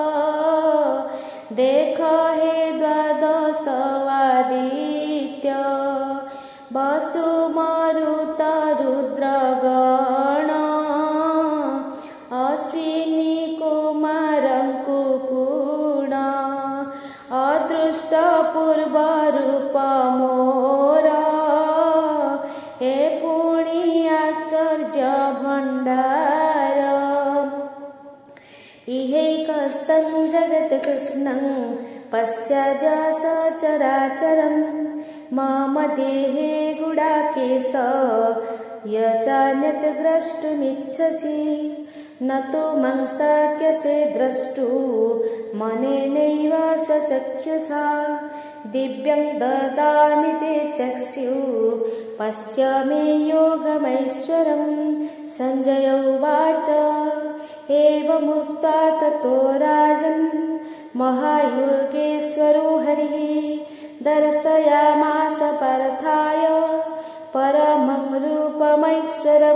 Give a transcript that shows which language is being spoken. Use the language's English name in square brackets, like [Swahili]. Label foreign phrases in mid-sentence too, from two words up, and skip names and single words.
[Odia] ଦେଖ ହେ ଦ୍ୱାଦଶ ଆଦିତ୍ୟ ବସୁ ମରୁତ ରୁଦ୍ରଗଣ ଅଶ୍ୱିନୀ କୁମାରଙ୍କୁ ପୁଣ ଅଦୃଷ୍ଟ ପୂର୍ବ ରୂପ ମୋର ହେ ପୁଣି ଆଶ୍ଚର୍ଯ୍ୟ ଭଣ୍ଡାର [Sanskrit] ଇହୈକସ୍तं ଜଗତ୍ କୃଷ୍ଣଂ ପଶ୍ୟାଦ୍ୟ ସଚରାଚରಂ मम देहे गुडाकेश यचान्यत् द्रष्टुमिच्छसि न तु मां शक्यसे द्रष्टु मनेनैव स्वचक्षुषा दिव्यं ददामि ते चक्षुः पश्य मे योगमैश्वरम् सञ्जय उवाच एवमुक्त्वा ततो राजन् महायोगेश्वरो हरिः दर्शयामास पार्थाय परमं रूपमैश्वरम्।